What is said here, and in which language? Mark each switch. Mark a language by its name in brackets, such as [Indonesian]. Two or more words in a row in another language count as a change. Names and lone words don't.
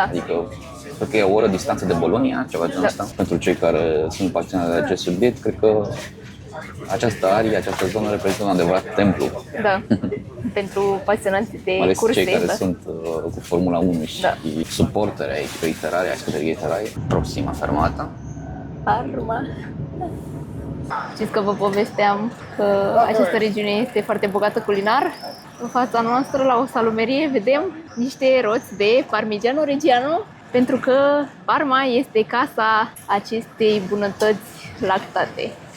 [Romanian] Adică cred că e o oră distanță de Bologna, ceva genul ăsta. Pentru cei care sunt pasionați de acest subiect, cred că această arie, această zonă reprezintă un adevărat templu. Da, pentru pasionați de mai ales curse. cei care da. sunt cu Formula 1 și suporteri ai echipei Ferrari, ai scudeриei Ferrari. [Italian] Proxima fermata. Parma. [Romanian] Știți că vă povesteam că această regiune este foarte bogată culinar. În fața noastră, la o salumerie, vedem niște roți de Parmigiano Reggiano, pentru că Parma este casa acestei bunătăți lactate.